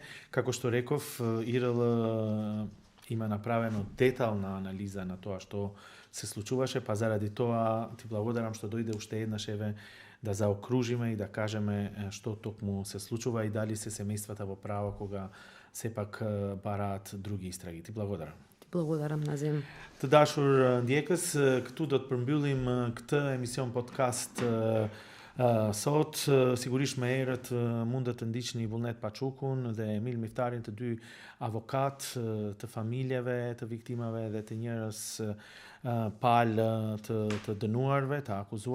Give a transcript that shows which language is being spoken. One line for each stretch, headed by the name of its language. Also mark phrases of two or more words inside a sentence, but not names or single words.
Macedonian: Како што реков, ИРЛ има направено детална анализа на тоа што се случуваше, па заради тоа ти благодарам што дојде уште еднаш да заокружиме и да кажеме што токму се случува и дали се семејствата во право кога сепак бараат други истраги. Ти благодарам. Благодарам на зем.
Albanian: Të dashur ndjekës, këtu do të përmbyllim këtë emision podcast sot. Sigurisht me herët mund të ndiqni Vullnet Paçukun dhe Emil Miftarin, të dy avokat të familjeve, të viktimave dhe të njerëz palë të dënuarve, të akuzuarve.